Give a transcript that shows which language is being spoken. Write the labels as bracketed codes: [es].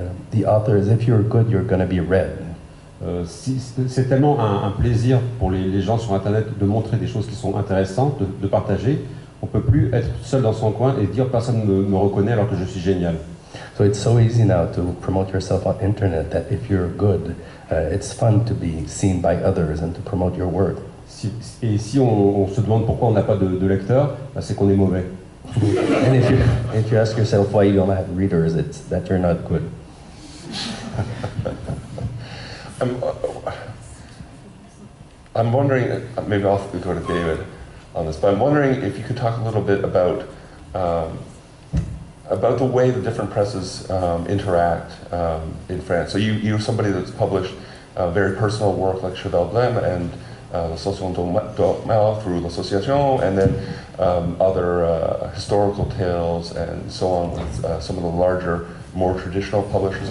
[en] The authors, if you're good, you're going to be read. [fr] C'est tellement un plaisir pour les gens sur Internet de montrer des choses qui sont intéressantes, de partager. On ne peut plus être seul dans son coin et dire personne ne me reconnaît alors que je suis génial. [en] So it's so easy now to promote yourself on internet that if you're good, it's fun to be seen by others and to promote your work. [fr] Et si on se demande pourquoi on n'a pas de lecteurs, bah c'est qu'on est mauvais. [en] And if you ask yourself why you don't have readers, it's that you're not good. I'm wondering, maybe I'll go to David on this, but I'm wondering if you could talk a little bit about the way the different presses interact in France. So you're somebody that's published very personal work like Cheval Blême and L'Association d'Ormel through l'Association, and then other historical tales and so on with some of the larger, more traditional publishers.